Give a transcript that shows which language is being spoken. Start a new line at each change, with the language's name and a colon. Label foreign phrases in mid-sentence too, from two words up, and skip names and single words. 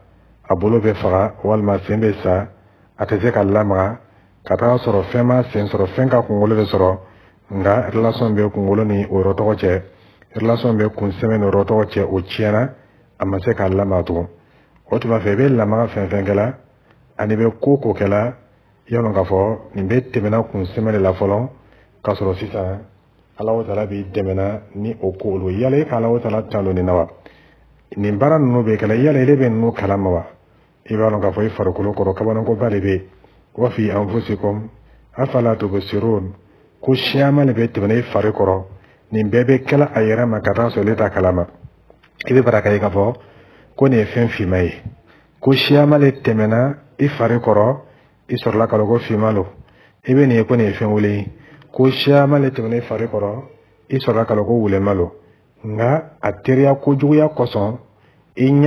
Bambara: a bolo bɛ faga walima sen bɛ sa a tɛ se ka lamaga ka taga sɔrɔ fɛn ma sen sɔrɔ fɛn ka kunkolo bɛ sɔrɔ nka relation bɛ kunkolo ni o yɔrɔ tɔgɔ cɛ relation bɛ kun sɛmɛ ni o yɔrɔ tɔgɔ cɛ o tiɲɛna a ma se ka lamaga tugun o tuma fɛ i bɛ lamaga fɛn fɛn kɛla ani bɛ ko kɛla i y'a dɔn k'a fɔ nin bɛ tɛmɛna kun sɛmɛ de la fɔlɔ k'a sɔrɔ sisan Alahu Taala b'i dɛmɛna ni o ko olu yala i ka Alahu Taala talo nin na wa nin baara ninnu bɛ kɛla yala ile bɛ ninnu kalama wa i b'a dɔn k'a fɔ i farikolo kɔrɔ kabanakoba de bɛ
Arabic: وفي أنفسكم أفلا تبصرون
Bambara: ko siyama de bɛ tɛmɛna i fari kɔrɔ nin bɛɛ bɛ kɛla a yɛrɛ ma ka taa sɔrɔ ile t'a kalama i bɛ baraka ye k'a fɔ ko nin ye fɛn finma ye ko siyama de tɛmɛna i fari kɔrɔ i sɔrɔla k'a dɔn ko finma don i bɛ nin ye ko nin ye fɛn wele ye ko siyama le tɛmɛna i fari kɔrɔ i sɔrɔla k'a dɔn ko wulema don nka a teriya kojuguya kosɔn i ɲɛ